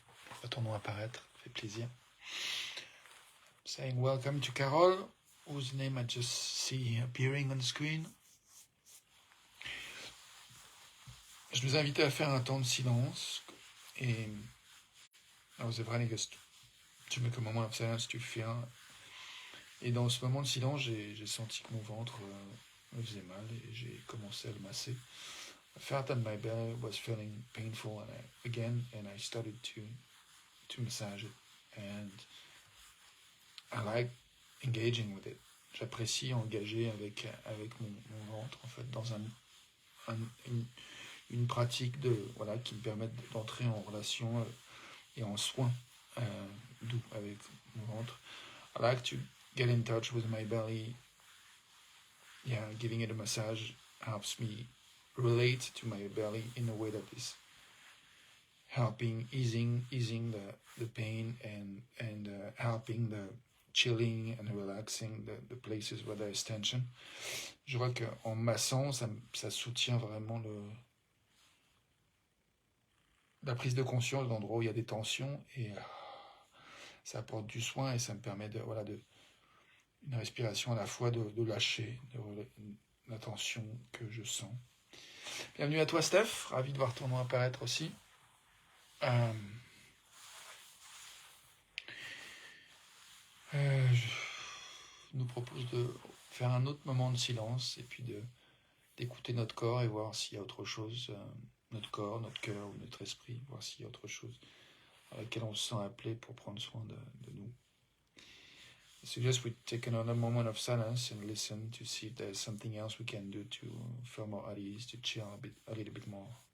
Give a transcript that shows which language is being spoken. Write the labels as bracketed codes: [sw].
[fr] On voit ton nom apparaître, ça fait plaisir. [en] Saying welcome to Carole, whose name I just see appearing on the screen. [fr] Je nous invitais à faire un temps de silence et [en] I was inviting us to make a moment of silence to feel. [fr] Et dans ce moment de silence, j'ai senti que mon ventre me faisait mal et j'ai commencé à le masser. [en] I felt that my belly was feeling painful and I started to massage it. And I like engaging with it. [fr] J'apprécie engager avec mon ventre, en fait, dans une pratique qui me permet d'entrer en relation et en soin doux avec mon ventre. [en] I like to get in touch with my belly. Yeah, giving it a massage helps me relate to my belly in a way that is helping easing the pain and helping the chilling and relaxing the places where there is tension. [fr] Je vois qu'en massant, ça soutient vraiment la prise de conscience d'endroits où il y a des tensions et ça apporte du soin et ça me permet une respiration à la fois de lâcher la tension que je sens. Bienvenue à toi Steph, ravi de voir ton nom apparaître aussi. Je nous propose de faire un autre moment de silence et puis d'écouter notre corps et voir s'il y a autre chose, notre corps, notre cœur ou notre esprit, voir s'il y a autre chose à laquelle on se sent appelé pour prendre soin de nous. [en] I suggest we take another moment of silence and listen to see if there's something else we can do to feel more at ease, to chill a little bit more.